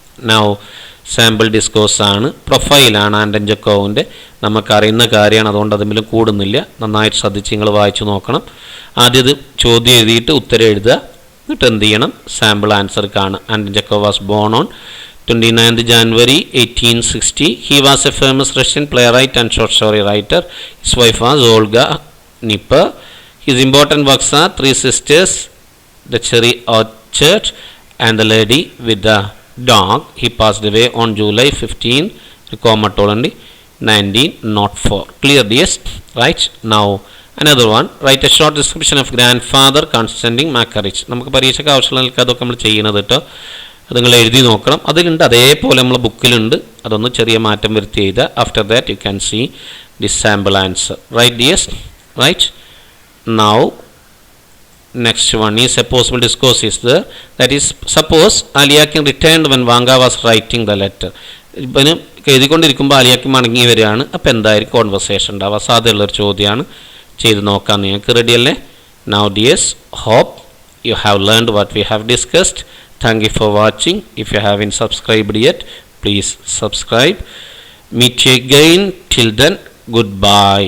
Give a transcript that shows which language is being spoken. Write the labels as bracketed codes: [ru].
[ml] Now sample ഡിസ്കോഴ്സാണ്, പ്രൊഫൈലാണ് Ardern ജക്കോവിൻ്റെ. നമുക്കറിയുന്ന കാര്യമാണ്, അതുകൊണ്ട് അതിലും കൂടുന്നില്ല. നന്നായിട്ട് ശ്രദ്ധിച്ച് നിങ്ങൾ വായിച്ചു നോക്കണം. ആദ്യം ഇത് ചോദ്യം എഴുതിയിട്ട് ഉത്തരം എഴുതുക, എന്നിട്ട് എന്ത് ചെയ്യണം, സാമ്പിൾ ആൻസർ കാണുക. [en] Anton Chekhov was born on 29th January 1860. He was a famous Russian playwright and short story writer. His wife was Olga Nipper. His important works are Three Sisters, The Cherry Orchard, and The Lady with the Dog. He passed away on July 15, 1904. Clear this? Right. Now another one. Write a short description of grandfather Konstantin Makarich. [ml] നമുക്ക് പരീക്ഷയ്ക്ക് ആവശ്യമുള്ള അതൊക്കെ നമ്മൾ ചെയ്യുന്നത് കേട്ടോ. അത് നിങ്ങൾ എഴുതി നോക്കണം. അതിലുണ്ട്, അതേപോലെ നമ്മളെ ബുക്കിലുണ്ട്. അതൊന്ന് ചെറിയ മാറ്റം വരുത്തി എഴുതുക. [en] After that you can see the sample answer. Right dears? Right. Now next one is a possible discourse is there. That is suppose Alyakhin returned when Vanka was writing the letter. [ml] ഇവന് എഴുതിക്കൊണ്ടിരിക്കുമ്പോൾ അലിയാക്കി മടങ്ങി വരികയാണ്. അപ്പോൾ എന്തായിരിക്കും കോൺവെർസേഷൻ ഉണ്ടാവുക? സാധ്യതയുള്ളൊരു ചോദ്യമാണ്. ചെയ്ത് നോക്കാം. നിങ്ങൾക്ക് റെഡി അല്ലേ? [en] Now dears, hope you have learned what we have discussed. Thank you for watching. If you haven't subscribed yet, please subscribe. Meet you again. Till then, goodbye.